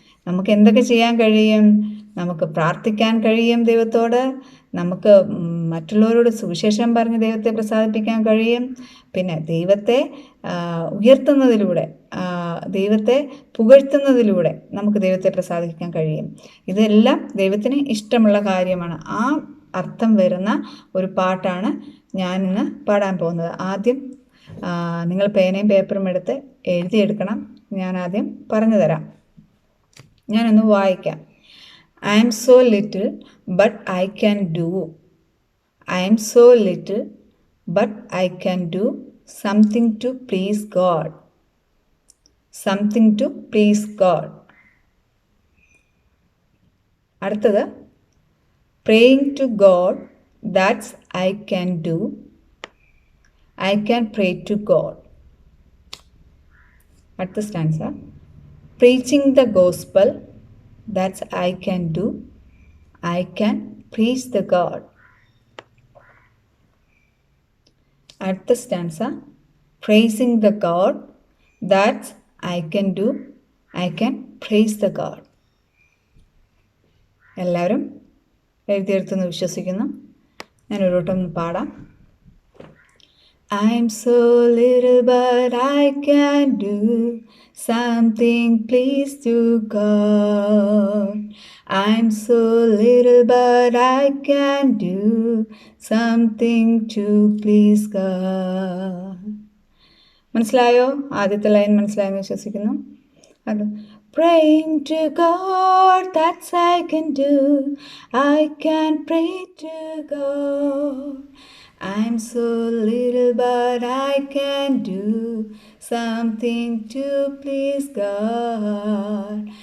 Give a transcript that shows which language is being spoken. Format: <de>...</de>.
<ml>നമുക്ക് എന്തൊക്കെ ചെയ്യാൻ കഴിയും? നമുക്ക് പ്രാർത്ഥിക്കാൻ കഴിയും ദൈവത്തോട്, നമുക്ക് മറ്റുള്ളവരോട് സുവിശേഷം പറഞ്ഞ് ദൈവത്തെ പ്രസാദിപ്പിക്കാൻ കഴിയും, പിന്നെ ദൈവത്തെ ഉയർത്തുന്നതിലൂടെ, ദൈവത്തെ പുകഴ്ത്തുന്നതിലൂടെ നമുക്ക് ദൈവത്തെ പ്രസാദിപ്പിക്കാൻ കഴിയും. ഇതെല്ലാം ദൈവത്തിന് ഇഷ്ടമുള്ള കാര്യമാണ്. ആ അർത്ഥം വരുന്ന ഒരു പാട്ടാണ് ഞാനിന്ന് പാടാൻ പോകുന്നത്. ആദ്യം നിങ്ങൾ പേനയും പേപ്പറും എടുത്ത് എഴുതിയെടുക്കണം. ഞാൻ ആദ്യം പറഞ്ഞു തരാം. ഞാനൊന്ന് വായിക്കാം.</ml> <en>I am so little, but I can do. I am so little, but I can do something to please God. Something to please God.</en> <ml>അടുത്തത്,</ml> <en>praying to God, that's I can do. I can pray to God.</en> <ml>അടുത്ത</ml> <en>stanza, preaching the gospel, that's I can do. I can preach the God.</en> <ml>അടുത്ത</ml> <en>stanza, praising the God, that's I can do. I can praise the God.</en> <ml>എല്ലാവരും എഴുതിയെടുത്തെന്ന് വിശ്വസിക്കുന്നു. ഞാനൊരു വട്ടം പാടാം.</ml> <en>I'm so little, but I can do something, please, to God. I'm so little, but I can do something to please God.</en> <ml>മനസ്സിലായോ? ആദ്യത്തെ line മനസ്സിലായെന്ന് വിശ്വസിക്കുന്നു. അത്</ml> <en>praying to God, that's I can do. I can pray to God. I'm so little, but I can do something to please God.</en>